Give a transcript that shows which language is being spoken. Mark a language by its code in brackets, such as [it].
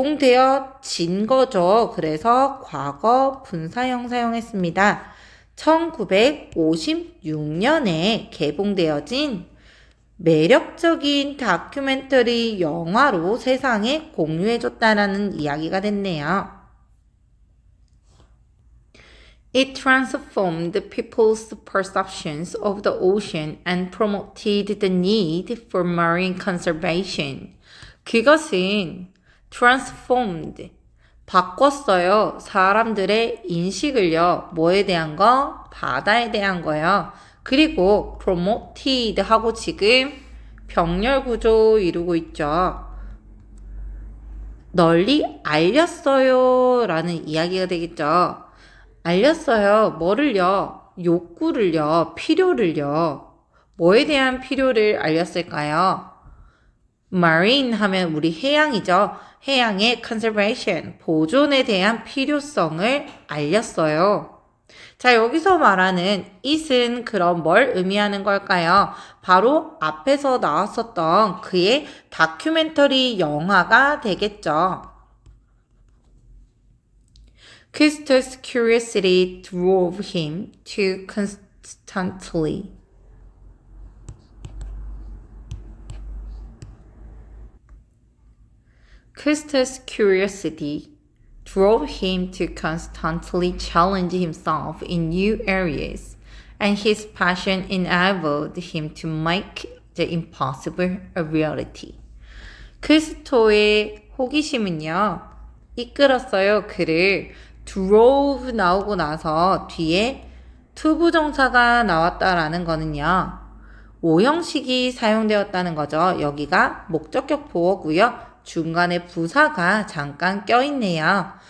[ko] 개봉되어진 거죠. 그래서 과거 분사형 사용했습니다. 1956년에 개봉되어진 매력적인 다큐멘터리 영화로 세상에 공유해줬다라는 이야기가 됐네요. [en] It transformed people's perceptions of the ocean and promoted the need for marine conservation. [ko] 그것은 transformed, 바꿨어요. 사람들의 인식을요. 뭐에 대한 거? 바다에 대한 거요. 그리고 promoted 하고 지금 병렬 구조 이루고 있죠. 널리 알렸어요. 라는 이야기가 되겠죠. 알렸어요. 뭐를요? 욕구를요. 필요를요. 뭐에 대한 필요를 알렸을까요? marine 하면 우리 해양이죠. 해양의 conservation, 보존에 대한 필요성을 알렸어요. 자, 여기서 말하는 it은 그럼 뭘 의미하는 걸까요? 바로 앞에서 나왔었던 그의 다큐멘터리 영화가 되겠죠. [en] Custer's curiosity drove him to constantly Custer's curiosity drove him to constantly challenge himself in new areas, and his passion enabled him to make the impossible a reality. [ko] 크리스토의 호기심은요, 이끌었어요. 그를 drove 나오고 나서 뒤에 투부정사가 나왔다라는 거는요, 오형식이 사용되었다는 거죠. 여기가 목적격 보어고요. 중간에 부사가 잠깐 껴있네요.